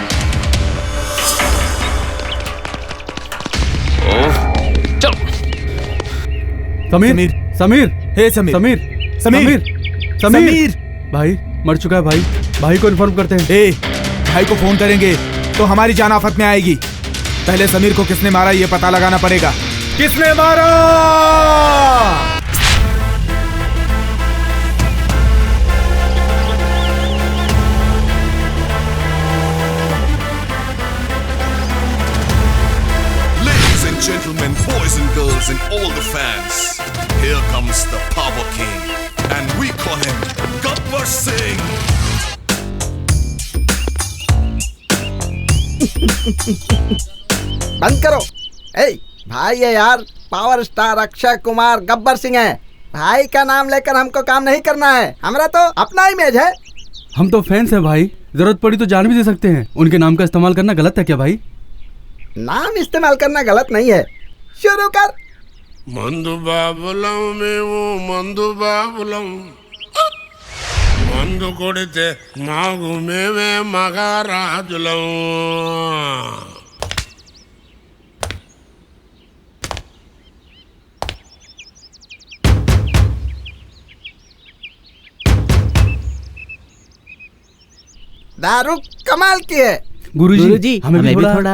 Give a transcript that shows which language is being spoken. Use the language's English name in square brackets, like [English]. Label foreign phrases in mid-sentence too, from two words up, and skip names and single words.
[Hindi] समीर समीर हे समीर समीर समीर समीर भाई मर चुका है भाई। भाई को इन्फॉर्म करते हैं। भाई को फोन करेंगे तो हमारी जान आफत में आएगी। पहले समीर को किसने मारा ये पता लगाना पड़ेगा। किसने मारा? [English] Ladies and gentlemen, boys and girls and all the fans, here comes the Power King and we call him Gabbar Singh. [Hindi] बंद करो। भाई है यार, [English] Power Star [Hindi] अक्षय कुमार गब्बर सिंह है। भाई का नाम लेकर हमको काम नहीं करना है, हमारा तो अपना इमेज है। हम तो फैंस हैं भाई, जरूरत पड़ी तो जान भी दे सकते हैं। उनके नाम का इस्तेमाल करना गलत है क्या भाई? नाम इस्तेमाल करना गलत नहीं है, शुरू कर। [Telugu] మందు బాబులం మేము మందు బాబులం మందు కొడితే మాకు మేమే మగారాజులం [Hindi] दारू कमाल की है। गुरुजी हमें भी थोड़ा।